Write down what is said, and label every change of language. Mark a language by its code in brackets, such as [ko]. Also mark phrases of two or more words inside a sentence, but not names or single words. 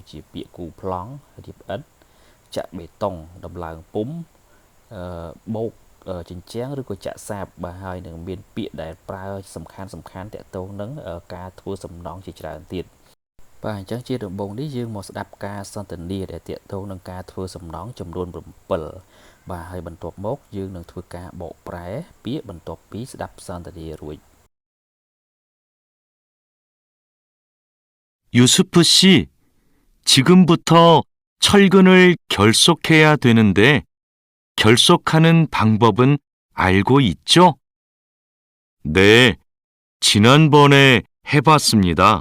[km] ជាពាក្យគូប្លង់រៀបឥដ្ឋចាក់បេតុងដំឡើងពុម្ពបោកជញ្ជាំងឬក៏ចាក់សាបបាទហើយនឹងមានពាក្យដែលប្រើសំខាន់តាក់ទងនឹងការធ្វើសំណង់ជាច្រើនទៀតបាទអញ្ចឹងជាដំបូងនេះយើងមកស្ដាប់ការសន្ទនាដែលតាក់ទងនឹងការធ្វើសំណង់ចំនួន7បាទហើយបន្ទាប់មកយើងនឹងធ្វើការបកប្រែពាក្យបន្ទាប់ពីស្ដាប់សន្ទនារួច [ko] 유스프 씨, 지금부터 철근을 결속해야 되는데 결속하는 방법은 알고 있죠? 네, 지난번에 해봤습니다.